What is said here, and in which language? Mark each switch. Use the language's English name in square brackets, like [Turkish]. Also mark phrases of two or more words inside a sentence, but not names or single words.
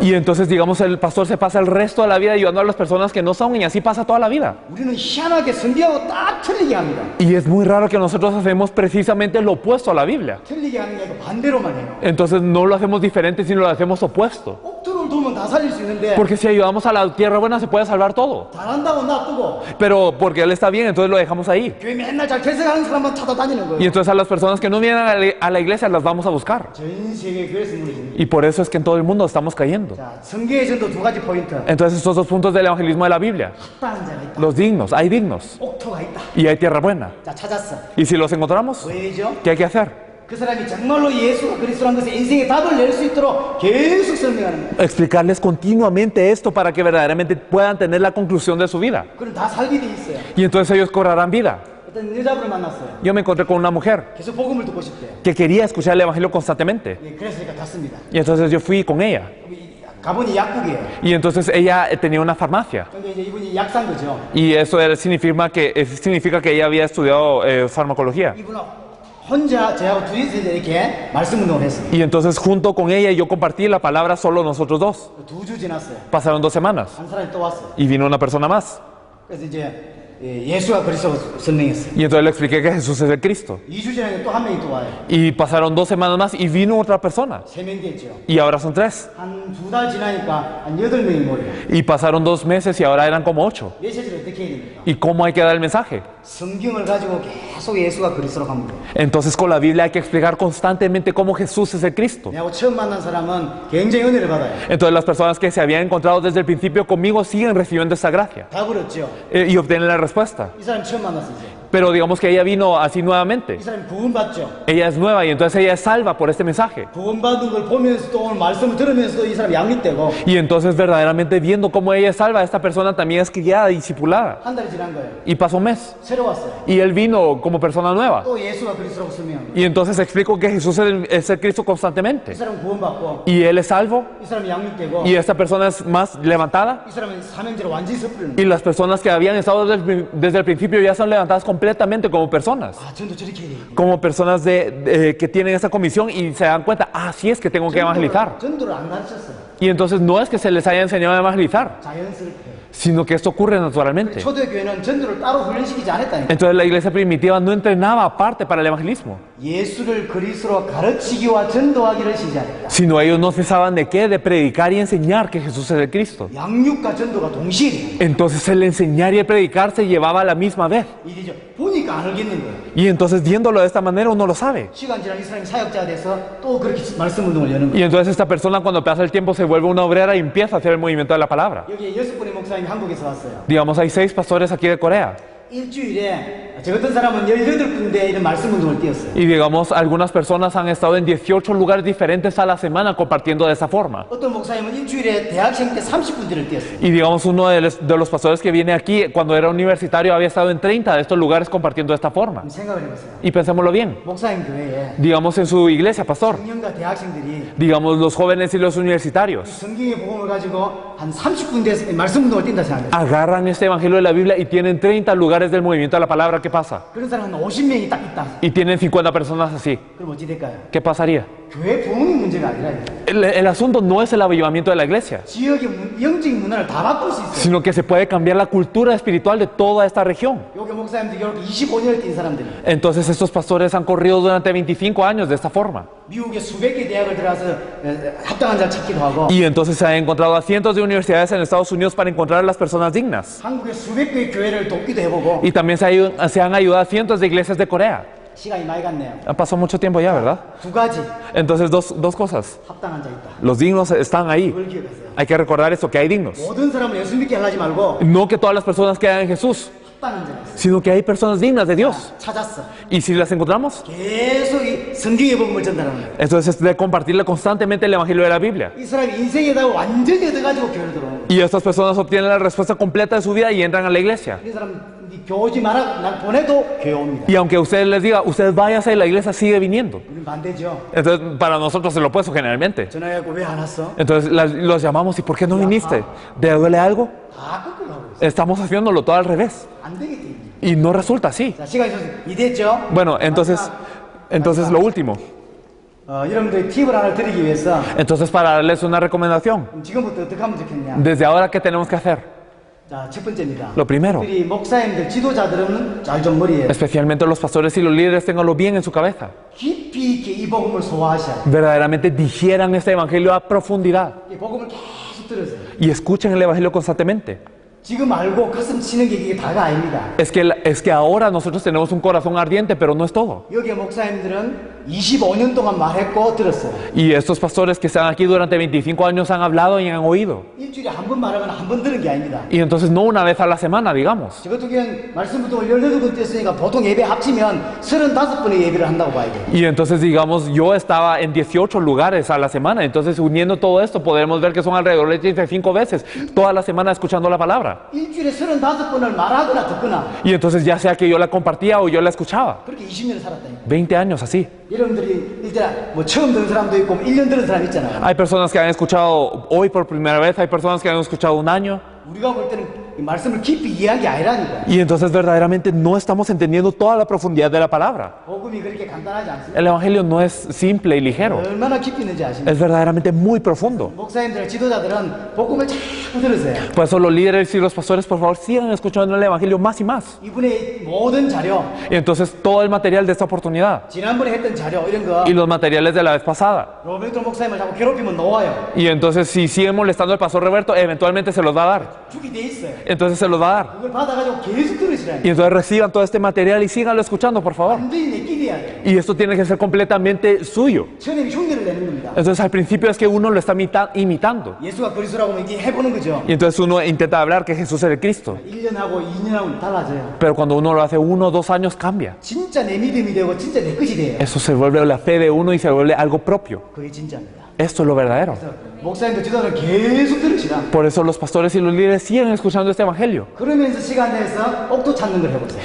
[Spanish] Y entonces digamos el pastor se pasa el resto de la vida ayudando a las personas que no son y así pasa toda la vida. [Korean] 우리는 희한하게 성경하고 딱 틀리게 합니다. [Spanish] Y es muy raro que nosotros hacemos precisamente lo opuesto a la Biblia. [Korean] 틀리게 하는 게 아니고 반대로만 해요. [Spanish] Entonces no lo hacemos diferente, sino lo hacemos opuesto. [Korean] 옥토를 도우면 다 살릴 수 있는데 [Spanish] Porque si ayudamos a la tierra buena se puede salvar todo. [Korean] 잘한다고 놔두고 [Spanish] Pero porque él está bien, entonces lo dejamos ahí. [Korean] 교회 맨날 잘 개척하는 사람만 찾아다니는 [Spanish] Y [Korean] 거예요. [Spanish] entonces a las personas que no vienen a la iglesia las vamos a buscar. [Korean] 전 세계 교회에서 무너집니다. [Spanish] Y por eso es que en todo el mundo estamos cayendo. [Korean] 자, 성경의 전도 두 가지 포인트. [Spanish] Entonces estos dos puntos del evangelismo de la Biblia. [Korean] 합당한 자가 있다. [Spanish] Los dignos, hay dignos. [Korean] 옥토가 있다. [Spanish] Y hay tierra buena. [Korean] 자, 찾았어. [Spanish] Y si los encontramos, [Korean] 왜죠? [Spanish] ¿qué hay que hacer? [Korean] 그 사람이 정말로 예수가 그리스도라는 것에 인생의 답을 낼 수 있도록 계속 설명하는 거예요. [Spanish] Explicarles continuamente esto para que verdaderamente puedan tener la conclusión de su vida. [Korean] 그럼 다 살게 돼 있어요. [Spanish] Y entonces ellos cobrarán vida. [Korean] 어떤 여자분을 만났어요. [Spanish] Yo me encontré con una mujer [Korean] 계속 복음을 듣고 싶대요. [Spanish] que quería escuchar el evangelio constantemente. [Korean] 예, 그래서 제가 갔습니다. [Spanish] Y entonces yo fui con ella. [Korean] 가보니 약국이에요. [Spanish] Y entonces ella tenía una farmacia. [Korean] 근데 이제 이분이 약산 거죠. [Spanish] Y eso significa que ella había estudiado farmacología. [Korean] 이분은 혼자 저하고 둘이서 이렇게 말씀 운동을 했어요. [Spanish] Y entonces junto con ella yo compartí la palabra solo nosotros dos. [Korean] 2주 지났어요. [Spanish] Pasaron 2 semanas [Korean] 한 사람이 또 왔어요. [Spanish] y vino una persona más. [Korean] 그래서 이제 예수가 그리스도 설명했어요. [Spanish] Y entonces le expliqué que Jesús es el Cristo. [Korean] 2주 지나니까 또 한 명이 또 와요. [Spanish] Y pasaron 2 semanas más y vino otra persona. [Korean] 3명 됐죠. [Spanish] Y ahora son 3. [Korean] 한 2달 지나니까 한 8명이 모여요. [Spanish] Y pasaron 2 meses y ahora eran como 8. [Korean] 메시지를 어떻게 해야 됩니까? [Spanish] ¿Y cómo hay que dar el mensaje? [Korean] 성경을 가지고 계속 예수가 그리스도라고 합니다. [Spanish] Entonces con la Biblia hay que explicar constantemente cómo Jesús es el Cristo. [Korean] 내가 처음 만난 사람은 굉장히 은혜를 받아요. [Spanish] Entonces las personas que se habían encontrado desde el principio conmigo siguen recibiendo esta gracia [Korean] 다 그렇죠. [Spanish] y obtienen la respuesta. [Korean] 이 사람 처음 만났어요. 이제. [Spanish] Pero digamos que ella vino así nuevamente. [Korean] 이 사람이 구원받죠. [Spanish] Ella es nueva y entonces ella es salva por este mensaje. [Korean] 구원받은 걸 보면서도 오늘 말씀을 들으면서도 이 사람 양육되고 [Spanish] Y entonces verdaderamente viendo cómo ella es salva, esta persona también es criada, discipulada. [Korean] 한 달이 지난 거예요. [Spanish] Y pasó un mes. [Korean] 새로 왔어요. [Spanish] Y él vino como persona nueva. [Korean] 또 예수가 그리스도라고 설명합니다. [Spanish] Y entonces explico que Jesús es el Cristo [Korean] 이 [Spanish] constantemente. [Korean] 사람은 구원받고 [Spanish] Y él es salvo. [Korean] 이 사람이 양육되고 [Spanish] Y esta persona es más levantada. [Korean] 이 사람은 삼형제로 완전히 섭리는 [Spanish] Y [Korean] 거예요. [Spanish] las personas que habían estado desde el principio ya son levantadas completamente como personas. [Korean] 아, 전도 저렇게 해야 돼. [Spanish] Como personas que tienen esa comisión y se dan cuenta, sí es que tengo que evangelizar. [Korean] 전도를 안 가르쳤어요. [Spanish] Y entonces no es que se les haya enseñado a evangelizar, [Korean] 자연스럽게. [Spanish] sino que esto ocurre naturalmente. [Korean] 초대교회는 전도를 따로 훈련시키지 않았다니까. [Spanish] Entonces la iglesia primitiva no entrenaba aparte para el evangelismo, [Korean] 예수를 그리스도로 가르치기와 전도하기를 시작했다. [Spanish] sino ellos no cesaban de qué, de predicar y enseñar que Jesús es el Cristo. [Korean] 양육과 전도가 동시에 돼요. [Spanish] Entonces el enseñar y el predicar se llevaba a la misma vez. [Korean] 이제 보니까 안 알겠는 거예요. [Spanish] Y entonces viéndolo de esta manera uno lo sabe. [Korean] 시간 지나면 이 사람이 사역자가 돼서 또 그렇게 말씀 운동을 여는 거예요. [Spanish] Y entonces esta persona cuando pasa el tiempo se vuelve una obrera y empieza a hacer el movimiento de la palabra. [Korean] 여기 6분의 목사님이 한국에서 왔어요. [Spanish] Digamos, hay 6 pastores aquí de Corea. [Korean] 일주일에 저 같은 사람은 18군데 이런 말씀 운동을 뛰었어요. [Spanish] Y digamos, algunas personas han estado en 18 lugares diferentes a la semana compartiendo de esa forma. [Korean] 어떤 목사님은 일주일에 대학생 때 30군데를 뛰었어요. [Spanish] Y digamos, uno de los pastores que viene aquí, cuando era universitario, había estado en 30 de estos lugares compartiendo de esta forma. [Korean] 그럼 생각을 해보세요. [Spanish] Y pensémoslo bien. [Korean] 목사님 교회에 [Spanish] Digamos, en su iglesia, pastor. [Korean] 청년과 대학생들이 [Spanish] Digamos, los jóvenes y los universitarios [Korean] 성경의 복음을 가지고 한 30군데 말씀 운동을 뛴다 생각해요. [Spanish] agarran este evangelio de la Biblia y tienen 30 lugares del movimiento de la palabra. ¿Qué pasa? [Korean] 그런 사람 한 50명이 딱 있다. [Spanish] Y tienen 50 personas así. [Korean] 그럼 어찌 될까요? [Spanish] ¿Qué pasaría? [Korean] 교회 부흥이 문제가 아니라 [Spanish] El asunto no es el avivamiento de la iglesia, [Korean] 지역의 영적 문화를 다 바꿀 수 있어요. [Spanish] sino que se puede cambiar la cultura espiritual de toda esta región. [Korean] 여기 목사님들 결국 25년을 뛴 사람들이 [Spanish] Entonces estos pastores han corrido durante 25 años de esta forma. [Korean] 미국의 수백 개 대학을 들어가서 합당한 자를 찾기도 하고 [Spanish] Y entonces se han encontrado a cientos de universidades en Estados Unidos para encontrar a las personas dignas. [Korean] 한국의 수백 개의 교회를 돕기도 해보고 [Spanish] Y también se han ayudado a cientos de iglesias de Corea. [Korean] 시간이 많이 갔네요. [Spanish] Ha pasado mucho tiempo ya, ¿verdad? [Korean] 두 가지 [Spanish] Entonces dos cosas. [Korean] 합당한 자 있다. [Spanish] Los dignos están ahí. [Korean] 그걸 기억하세요. [Spanish] Hay que recordar eso, que hay dignos. [Korean] 모든 사람을 예수 믿게 하려지 말고 [Spanish] No que todas las personas quedan en Jesús, [Korean] 합당한 자 있어요. [Spanish] sino que hay personas dignas de Dios. [Korean] 찾았어. [Spanish] Y si las encontramos, [Korean] 계속 이 성경의 복음을 전달하는 거예요. [Spanish] entonces es de compartirle constantemente el Evangelio de la Biblia. [Korean] 이 사람이 인생에다 완전히 얻어가지고 교회를 들어오는 거예요. [Spanish] Y estas personas obtienen la respuesta completa de su vida y entran a la iglesia. [Korean] 이 사람 이 교회 오지 마라 난 보내도 교회 옵니다. [Spanish] Y aunque usted les diga, usted váyase, la iglesia sigue viniendo. [Korean] 우리는 반대죠. [Spanish] Entonces, para nosotros es lo opuesto generalmente. [Korean] 전화해갖고 왜 안 왔어? [Spanish] Entonces los llamamos, ¿y por qué no viniste? ¿Te duele algo? [Korean] 다 거꾸로 하고 있어요. [Spanish] Estamos haciéndolo todo al revés. [Korean] 안 되겠지. [Spanish] Y no resulta así. [Korean] 자, 시간이 좀 이됐죠? [Spanish] Bueno, entonces lo último. [Korean] 여러분들 팁을 하나 드리기 위해서 [Spanish] Entonces, para darles una recomendación, [Korean] 지금부터 어떻게 하면 좋겠냐? [Spanish] desde ahora, ¿qué tenemos que hacer? [Korean] 자, 첫 번째입니다. [Spanish] Lo primero, [Korean] 우리 목사님들, 지도자들은 잘 좀 머리에 [Spanish] especialmente los pastores y los líderes, ténganlo bien en su cabeza. [Korean] 깊이 있게 이 복음을 소화하셔야 돼요. [Spanish] Verdaderamente digieran este evangelio a profundidad [Korean] 이 복음을 계속 들으세요. [Spanish] y escuchen el evangelio constantemente. [Korean] 지금 알고 가슴 치는 게 이게 다가 아닙니다. [Spanish] Es que ahora nosotros tenemos un corazón ardiente, pero no es todo. [Korean] 여기 목사님들은 25년 동안 말했고 들었어요. [Spanish] Y estos pastores que están aquí durante 25 años han hablado y han oído. [Korean] 일주일에 한 번 말하면 한 번 들은 게 아닙니다. [Spanish] Y entonces no una vez a la semana, digamos. [Korean] 저 같은 경우는 말씀부터 18번 뗐으니까 보통 예배 합치면 35번의 예배를 한다고 봐야 돼요. [Spanish] Y entonces, digamos, yo estaba en 18 lugares a la semana. Entonces, uniendo todo esto, podremos ver que son alrededor de 35 veces toda la semana escuchando la palabra. [Korean] 일주일에 35번을 말하거나 듣거나 [Spanish] Y entonces, ya sea que yo la compartía o yo la escuchaba. [Korean] 그렇게 20년을 살았다니까. [Spanish] 20 años así. [Korean] 여러분들이 일단 뭐 처음 들은 사람도 있고 1년 들은 사람 있잖아요. [Spanish] Hay personas que han escuchado hoy por primera vez, hay personas que han escuchado un año. [Korean] 우리가 볼 때는 이 말씀을 깊이 이해한 게 아니라니까. [Spanish] Y entonces, verdaderamente, no estamos entendiendo toda la profundidad de la palabra. [Korean] 복음이 그렇게 간단하지 않습니다. [Spanish] El evangelio no es simple y ligero. [Korean] 얼마나 깊이 있는지 아십니까? [Spanish] Es verdaderamente muy profundo. [Korean] 목사님들, 지도자들은 복음을 자꾸 들으세요. [Spanish] Por eso los líderes y los pastores, por favor, sigan escuchando el evangelio más y más. [Korean] 이분의 모든 자료, [Spanish] Y entonces todo el material de esta oportunidad [Korean] 지난번에 했던 자료 이런 거 [Spanish] y los materiales de la vez pasada. [Korean] 로베르토 목사님을 자꾸 괴롭히면 놓아요. [Spanish] Y entonces si siguen molestando al pastor Roberto, eventualmente se los va a dar. [Korean] 죽이 돼 있어요. [Spanish] Entonces se los va a dar. [Korean] 그걸 받아가지고 계속 들으시라니까. [Spanish] Y entonces reciban todo este material y síganlo escuchando, por favor. [Korean] 완전히 내 끼리야 돼. [Spanish] Y esto tiene que ser completamente suyo. [Korean] 처음에 흉내를 내는 겁니다. [Spanish] Entonces al principio es que uno lo está imitando. [Korean] 예수가 그리스도라고 하면 이게 해보는 거죠. [Spanish] Y entonces uno intenta hablar que Jesús es el Cristo. [Korean] 1년하고 2년하고 달라져요. [Spanish] Pero cuando uno lo hace 1 o 2 años cambia. [Korean] 진짜 내 믿음이 되고 진짜 내 것이 돼요. [Spanish] Eso se vuelve la fe de uno y se vuelve algo propio. [Korean] 그게 진짜입니다. [Spanish] Esto es lo verdadero. [Korean] 그래서 목사님들, 지도자들 계속 들으시라. [Spanish] Por eso los pastores y los líderes siguen escuchando este evangelio. [Korean] 그러면서 시간 내서 옥토 찾는 걸 해보세요.